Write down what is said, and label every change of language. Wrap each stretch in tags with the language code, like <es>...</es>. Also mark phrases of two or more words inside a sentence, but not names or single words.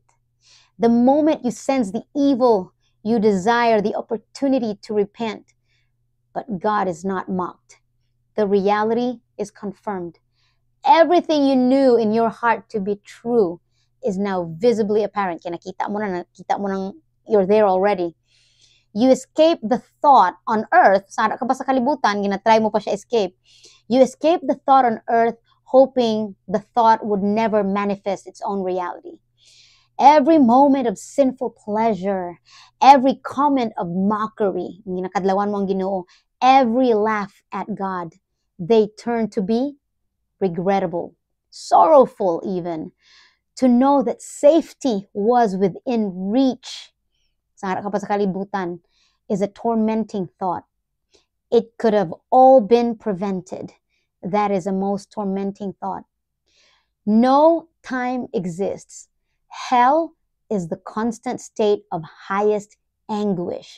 <en>The moment you sense the evil, you desire the opportunity to repent, but God is not mocked. The reality is confirmed. Everything you knew in your heart to be true is now visibly apparent.</en> <tl>Kaya nakita mo nang</tl> <en>you're there already. You escape the thought on earth.</en> <hil>Sana ka pa sa kalibutan, ginatry mo pa siya escape.</hil> <en>You escape the thought on earth hoping the thought would never manifest its own reality. Every moment of sinful pleasure, every comment of mockery,</en> <hil>ginakadlawan mo ang Ginoo,</hil> <en>every laugh at God, they turn to be regrettable, sorrowful even, to know that safety was within reach.</en> <hil>Sana ka pa sa kalibutan</hil> <en>is a tormenting thought. It could have all been prevented. That is a most tormenting thought. No time exists. Hell is the constant state of highest anguish.</en>